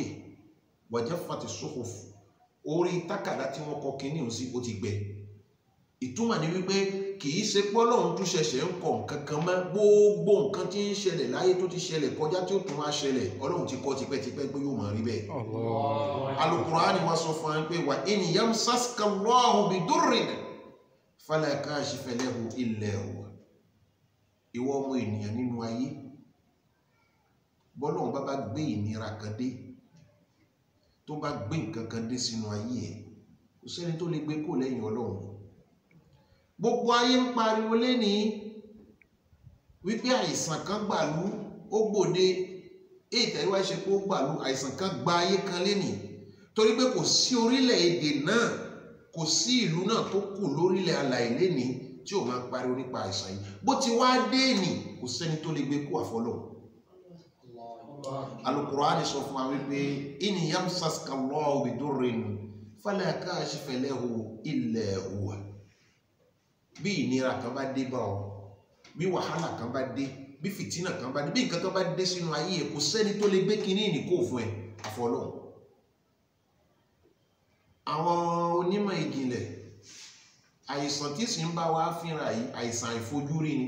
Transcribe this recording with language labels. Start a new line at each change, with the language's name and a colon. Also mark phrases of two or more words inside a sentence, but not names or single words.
Arabic: وجفت الصحف,
Yoruba: orí tákàdá tí wọ́n kọ kíní òun sí ó ti gbẹ. Ìtumọ̀ ni wípé kì í ṣe pé Ọlọ́run tún ṣẹ̀ṣẹ̀ ń kọ nǹkan kan mọ́. Gbogbo nǹkan tí ń ṣẹlẹ̀ láyé tó ti ṣẹlẹ̀ kọjá tí ó tún wá ṣẹlẹ̀ Ọlọ́run ti kọ tipẹ́tipẹ́ pé yóò máa rí bẹ́ẹ̀. Al-Qur'ani wá sọ fún wa pé
Arabic: وإن يمسسك الله بضر فلا كاشف له إلا هو.
Yoruba: Ìwọ ọmọ ènìyàn nínú ayé, bọ́lọ́run bá gbé ìnira kan dé, tó bá gbé nǹkan kan dé sínú ayé ẹ̀, kò sẹ́ni tó lè gbé kó lẹ́yìn Ọlọ́run. Gbogbo ayé ń pariwo lénìí wípé àìsàn kan gbàlú ó gbòde, ìtẹ̀wá ṣe pé ó gbàlú, àìsàn kan gba ayé kan lénìí. Torí pé kò sí orílẹ̀-èdè náà, kò sí ìlú náà tó kù lórílẹ̀ alààyè lénìí tí ò máa pariwo nípa àìsàn yìí. Bó ti wá dé nì, kò sẹ́ni tó lè gbé kó àfọlọ́run. Al-Qur'ani sọ fún wa wípé
Arabic: إن يمسسك الله بضر فلا كاشف له إلا هو.
Yoruba: Bí ìnira kan bá dé bá ọ, bí wàhálà kan bá dé, bí fìtínà kan bá dé, bí nǹkan kan bá dé sínú ayé ẹ, kò sẹ́ni tó lè gbé kinní ní kó fún ẹ àfọlọ́run. Àwọn onímọ̀ ìjìnlẹ̀, àìsàn tí sì ń bá wa fínra yìí àìsàn àìfojúrí ni.